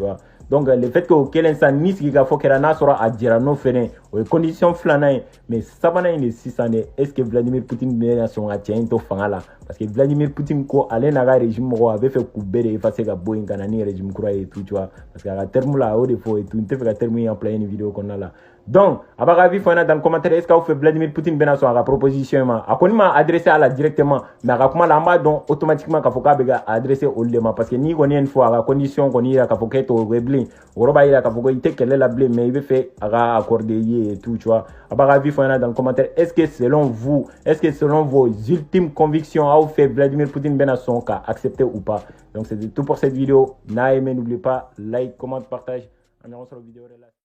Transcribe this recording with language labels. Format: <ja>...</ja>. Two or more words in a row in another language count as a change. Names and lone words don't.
<fr>vois donc le fait que</fr> <bm>o kɛlen sisan ni sigi ka fɔ kɛra n'a sɔrɔ a jɛra n'o fɛnɛ o ye condition filanan ye mais sabanan in de sisan de</bm> <fr>est ce que</fr> <bm>Vladimir Poutine bɛna sɔn ka cɛ in to fanga la</bm> <fr>parce que</fr> <bm>Vladimir Poutine ko ale n'a ka régime mɔgɔw a bɛ fɛ k'u bɛɛ de effacer ka bɔ yen ka na ni régime kura ye</bm> <fr>tout tu vois parce que</fr> <bm>a ka terme la a y'o de fɔ</bm> <fr>et tout</fr> <bm>n tɛ fɛ ka terme in employer ni vidéo kɔnɔna la donc a b'a ka avis fɔ an na</bm> <fr>dans le commentaire est ce que</fr> <bm>aw fɛ Vladimir Poutine bɛna sɔn a ka proposition ma a kɔni ma adressé a la directement mais a ka kuma la an b'a dɔn automatiquement k'a fɔ k'a bɛ ka adressé olu de ma</bm> <fr>parce que</fr> <bm>n'i kɔni ye nin fɔ a ka condition kɔni yira k'a fɔ k'e t'o kɛ bilen o kɔrɔ b'a yira k'a fɔ ko i tɛ kɛlɛ la bilen mais i bɛ fɛ a ka accorder ye</bm> <fr>et tout tu vois</fr> <bm>a b'a ka avis fɔ an na</bm> <fr>dans le commentaire est ce que selon vos ultimes convictions</fr> <bm>aw fɛ Vladimir Poutine bɛna sɔn ka accepter</bm> <fr>ou pas donc c'est tout pour cette vidéo</fr> <bm>n'a aimé</bm> <fr>n'oubliez pas like comment partage on se retrouve vidéo là</fr>